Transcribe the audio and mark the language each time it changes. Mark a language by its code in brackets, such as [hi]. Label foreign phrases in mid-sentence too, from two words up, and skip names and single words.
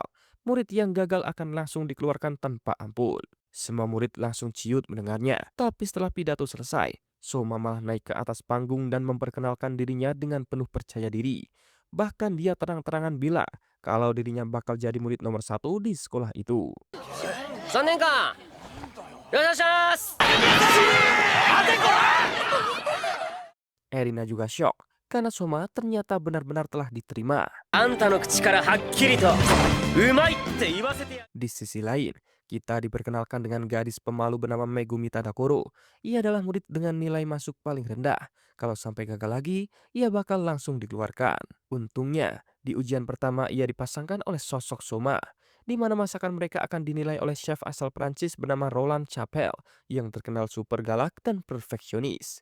[id] Murid yang gagal akan langsung dikeluarkan tanpa ampun. Semua murid langsung ciut mendengarnya. Tapi setelah pidato selesai, Soma malah naik ke atas panggung dan memperkenalkan dirinya dengan penuh percaya diri. Bahkan dia terang-terangan bilang kalau dirinya bakal jadi murid nomor satu di sekolah itu. [ja] 3 年間よろしくお願いします。 [id] Erina juga syok karena Soma ternyata benar-benar telah diterima. [ja] あんたの口からはっきりとうまいって言わせてや。 [id] Di sisi lain, kita diperkenalkan dengan gadis pemalu bernama Megumi Tadakoro. Ia adalah murid dengan nilai masuk paling rendah. Kalau sampai gagal lagi, ia bakal langsung dikeluarkan. Untungnya, di ujian pertama ia dipasangkan oleh sosok Soma, di mana masakan mereka akan dinilai oleh chef asal Prancis bernama Roland Chapelle yang terkenal super galak dan perfeksionis.